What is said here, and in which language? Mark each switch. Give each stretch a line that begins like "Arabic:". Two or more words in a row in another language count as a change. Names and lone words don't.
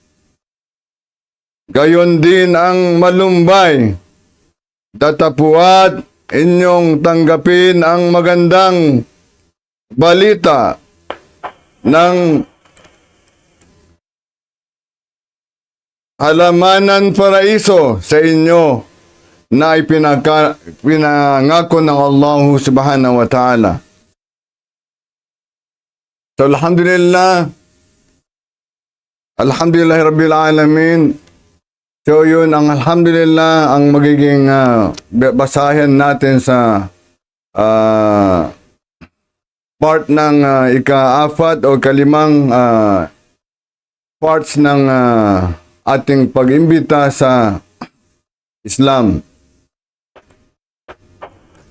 Filipino: Gayon din ang malumbay, datapuat inyong tanggapin ang magandang balita ng halamanan paraiso sa inyo na ipinangako ng
Arabic: الله سبحانه وتعالى. So, الحمد لله رب العالمين.
Filipino: So, yun ang alhamdulillah ang magiging basahin natin sa part ng ika-apat o kalimang parts ng ating pag-imbita sa Islam.